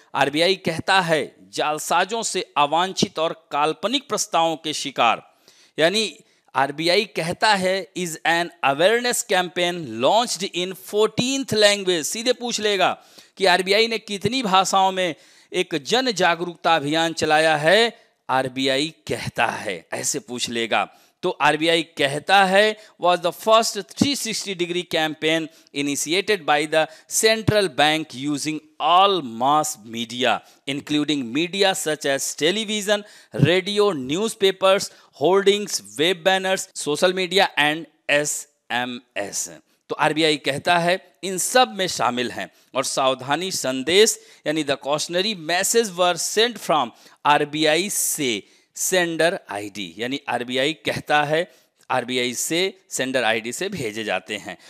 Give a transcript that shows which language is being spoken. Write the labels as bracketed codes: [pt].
[hi] RBI कहता है, जालसाजों से अवांछित और काल्पनिक प्रस्तावों के शिकार, यानी आरबीआई कहता है [en] Is an awareness campaign launched in 14th language. [hi] सीधे पूछ लेगा कि आरबीआई ने कितनी भाषाओं में एक जन जागरूकता अभियान चलाया है। आरबीआई कहता है, ऐसे पूछ लेगा। तो आरबीआई कहता है [en] was the first 360-degree campaign initiated by the central bank using all mass media, including media such as television, radio, newspapers, hoardings, web banners, social media and SMS। [hi] तो आरबीआई कहता है इन सब में शामिल हैं और सावधानी संदेश यानी [en] the cautionary message were sent from RBI [hi] से सेंडर आईडी, यानी आरबीआई कहता है आरबीआई से सेंडर आईडी से भेजे जाते हैं।